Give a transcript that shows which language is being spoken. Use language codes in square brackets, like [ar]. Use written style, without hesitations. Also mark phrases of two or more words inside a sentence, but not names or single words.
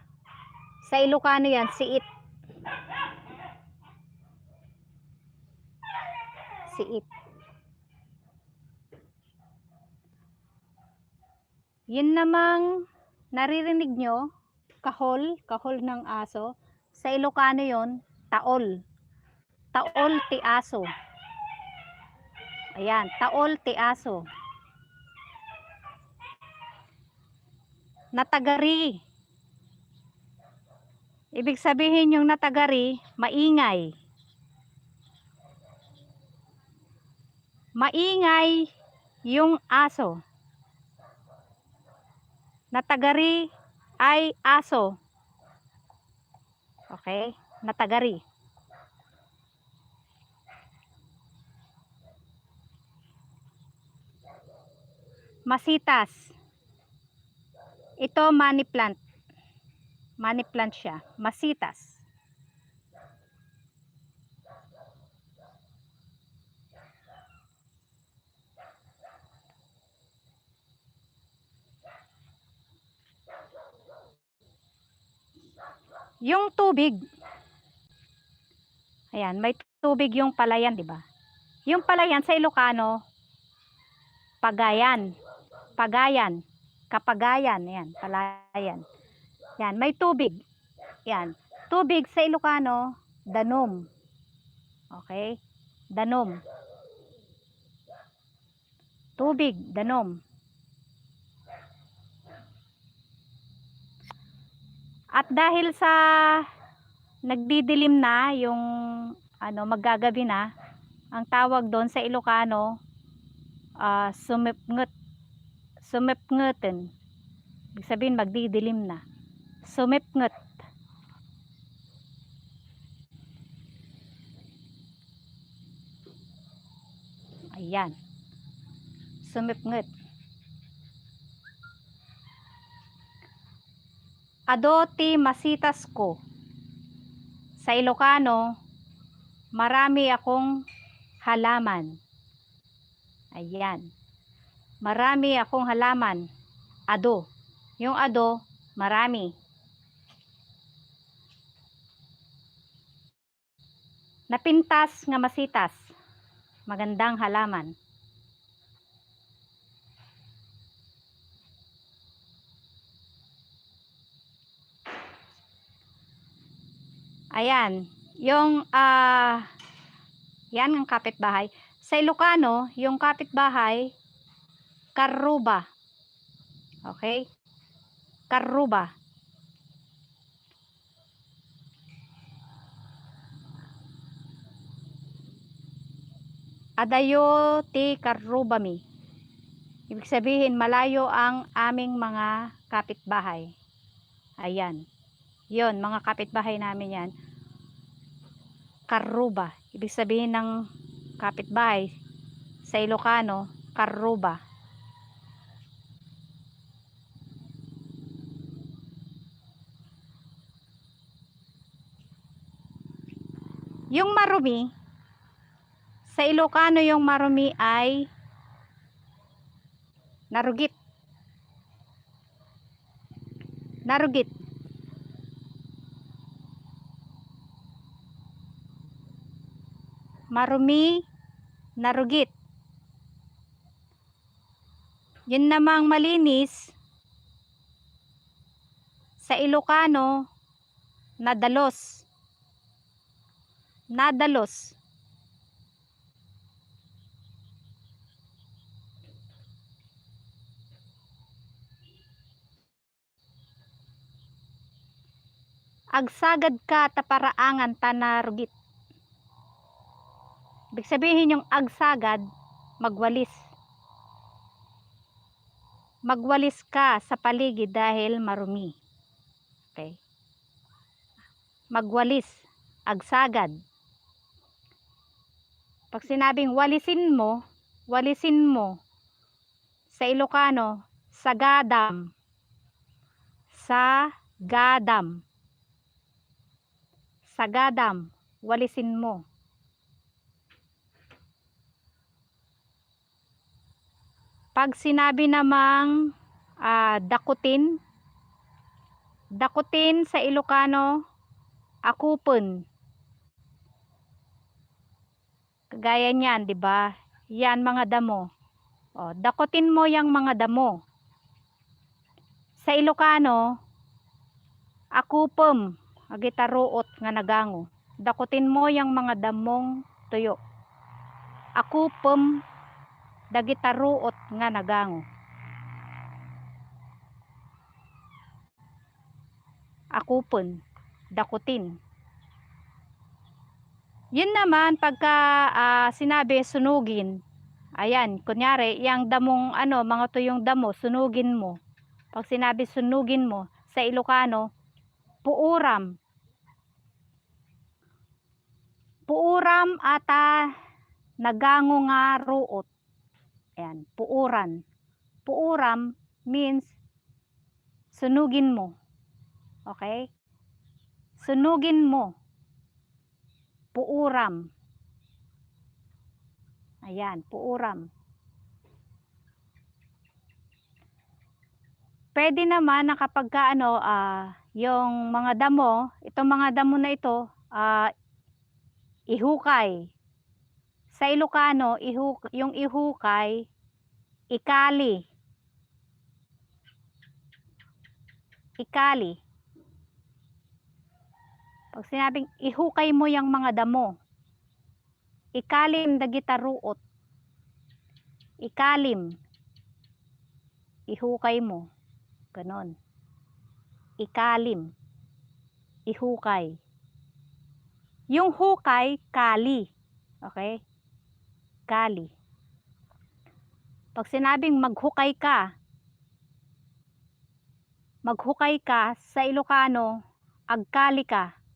[tl] Sa Ilocano yan, siit. Siit. Yun namang naririnig nyo, kahol, kahol ng aso. Sa Ilocano yon, [ilo] taol. Taol ti aso. Ayan, taol ti aso. Natagari. [tl] Ibig sabihin yung natagari, maingay. Maingay yung aso. Natagari ay aso. Okay? Natagari. Masitas. Ito [en] money plant. Money plant [tl] siya. Masitas. Yung tubig. Ayan, may tubig yung palayan, di ba? Yung palayan sa Ilocano, pagayan. [ilo] Pagayan. Kapagayan. [tl] Ayan, palayan. Yan, may tubig. Yan. Tubig sa Ilocano, danom. Okay? Danom. Tubig, danom. At dahil sa nagdidilim na yung maggagabi na. Ang tawag doon sa Ilocano, sumipngut. [ilo] Sumipngutin. [tl] Ibig sabihin magdidilim na. [ilo] Sumipngut. Ayan. Sumipngut. Adoti masitas ko. [tl] Sa Ilocano, marami akong halaman. Ayan. Marami akong halaman. Ado. Yung ado, marami. [ilo] Napintas nga masitas. [tl] Magandang halaman. Ayan. Yung yan ang kapitbahay. Sa Ilocano, yung kapitbahay, [ilo] karuba. [tl] Okay? Karuba. [ilo] Adayo ti karubami. [tl] Ibig sabihin, malayo ang aming mga kapitbahay. Ayan. Yon, mga kapitbahay namin yan. [ilo] Karuba. [tl] Ibig sabihin ng kapitbahay sa Ilocano, karuba. Yung marumi, sa Ilocano yung marumi ay narugit. [ilo] Narugit. [tl] Marumi, narugit. Yun namang malinis, sa Ilocano, nadalos. [ilo] Nadalos. Agsagad ka taparaangan tanarugit. [tl] Ibig sabihin yung agsagad, magwalis. Magwalis ka sa paligid dahil marumi. Okay? Magwalis, agsagad. Pag sinabing walisin mo, sa Ilocano, sagadam. [ilo] Sagadam. Sagadam, [tl] walisin mo. Pag sinabi namang dakutin, dakutin sa Ilocano, akupon. Kagaya niyan, 'di ba? Yan mga damo. O, dakutin mo yang mga damo. Sa Ilocano, [ilo] akupom, agitaruot nga nagango. [tl] Dakutin mo yang mga damong tuyo. [ilo] Akupom, dagitaruot nga nagango. [tl] Akupon, dakutin. Yun naman pagka sinabi sunugin. Ayan, kunyari, yang damong mga tuyong damo, sunugin mo. Pag sinabi sunugin mo, sa Ilocano, puuram. [ilo] Puuram ata nagango nga ruot. [tl] Ayan, puuran. Puuram means sunugin mo. Okay? Sunugin mo. [ilo] Puuram. Ayan, puuram. [tl] Pwede naman na kapag yung mga damo, itong mga damo na ito, ihukay. Sa Ilocano, yung ihukay, ikali. [ilo] Ikali. [tl] Pag sinabing ihukay mo yung mga damo, [ilo] ikalim dagitaruot. [tl] Ikalim. Ihukay mo. Ganon. Ikalim. Ihukay. Yung hukay, kali. Okay? [ilo] Kali. [tl] Pag sinabing maghukay ka sa Ilocano, [ilo] agkali ka.